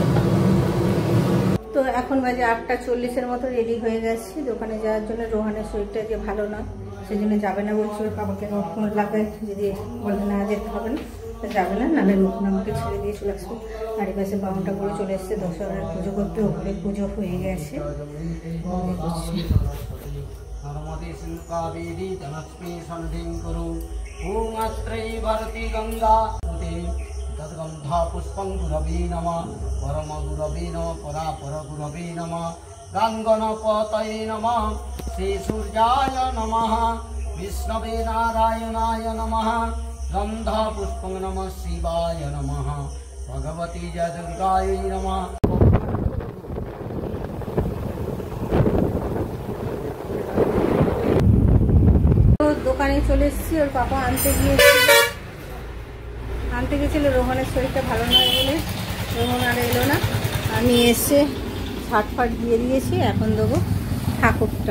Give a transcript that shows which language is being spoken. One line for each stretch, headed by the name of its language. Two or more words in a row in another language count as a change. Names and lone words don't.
Bangla: তো এখন বাজে 8:40 মতো, রেডি হয়ে গেছি দোকানে যাওয়ার জন্য। রোহানের শরীরটা যে ভালো না, সেই জন্য যাবে না বলছে। বাবাকে ফোন লাগে, যদি বলে না যেতে হবে না তা যাবে না, নাহলে নতুন আমাকে ছেড়ে দিয়ে চলে আসবে। আর এই পাশে বাউনটা করে চলে এসছে দশহরার পুজো করতে। ওপরে পুজো হয়ে গেছে।
Sanskrit: तद्गन्धा पुष्पं गुरवे नमः परम गुरवे नमः परापर गुरवे नमः गङ्गणपतये नमः श्री सूर्याय नमः विष्णवे नारायणाय नमः गन्धा पुष्पं नमः शिवाय नमः भगवती जय दुर्गायै नमः।
Bangla: দোকানে চলে এসেছি, ওর পাপা আনতে গিয়েছিল গেছিল, রোহনের শরীরটা ভালো নয় বলে রোহন আর এলো না। আমি এসে ঝাটফাট দিয়ে দিয়েছি, এখন দেবো ঠাকুরটা।